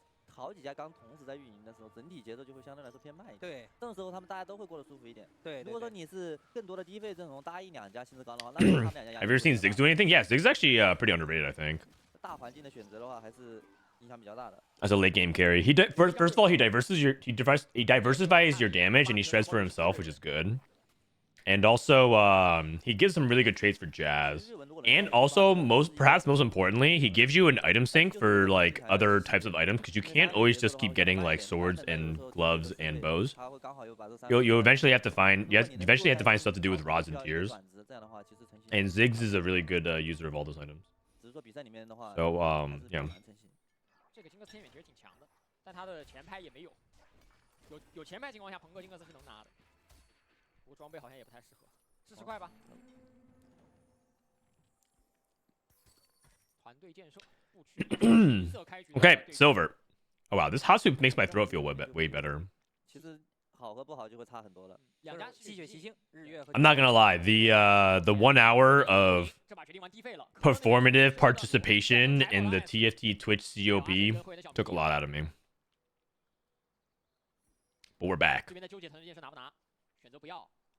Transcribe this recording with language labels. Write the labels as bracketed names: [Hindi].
[Chinese] 好几家刚同时在运营的时候，整体节奏就会相对来说偏慢一点。对，这种时候他们大家都会过得舒服一点。对，如果说你是更多的低费阵容搭一两家薪资高的话，那他们两家。 [English] Have you ever seen Ziggs do anything? Yeah, Ziggs is actually pretty underrated, I think. [Chinese] 大环境的选择的话，还是影响比较大的。 [English] As a late game carry, first of all he diversifies your damage and he shreds for himself, which is good. And also, he gives some really good traits for Jazz. And also, perhaps most importantly, he gives you an item sync for like other types of items because you can't always just keep getting like swords and gloves and bows. You eventually have to find stuff to do with rods and tears. And Ziggs is a really good user of all those items. So yeah. [Chinese] 这个金克斯天远其实挺强的，但他的前排也没有。有前排情况下，朋克金克斯是能拿的。不过装备好像也不太适合，支持快吧。团队建设，不区色开局。 [English] Okay, Silver. Oh wow, this hot soup makes my throat feel way better. [Chinese] 其实好和不好就会差很多了。吸血奇星，日月。 [English] I'm not gonna lie, the 1 hour of performative participation in the TFT Twitch COP took a lot out of me. But we're back. [Chinese] 这边的纠结藤是拿不拿，选择不要。